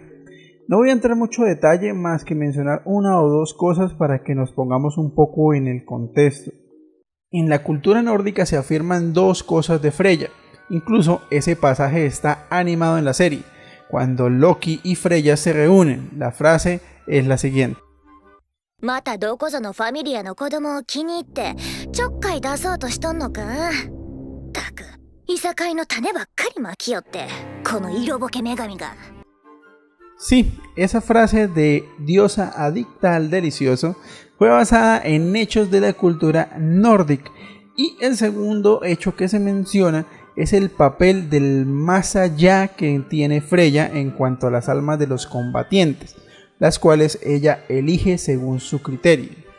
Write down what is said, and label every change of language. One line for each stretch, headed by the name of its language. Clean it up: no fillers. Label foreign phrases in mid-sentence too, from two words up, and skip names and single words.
Spanish: No voy a entrar en mucho detalle, más que mencionar una o dos cosas para que nos pongamos un poco en el contexto. En la cultura nórdica se afirman dos cosas de Freya. Incluso ese pasaje está animado en la serie. Cuando Loki y Freya se reúnen, la frase es la siguiente:
Japanese: またどこぞのファミリアの子供を気に入ってちょっかい出そうとしとんのか。たくいさかいの種ばっかりまきよってこの色ぼけ女神が。
Spanish: Sí, esa frase de diosa adicta al delicioso fue basada en hechos de la cultura nórdica, y el segundo hecho que se menciona es el papel del más allá que tiene Freya en cuanto a las almas de los combatientes, las cuales ella elige según su criterio.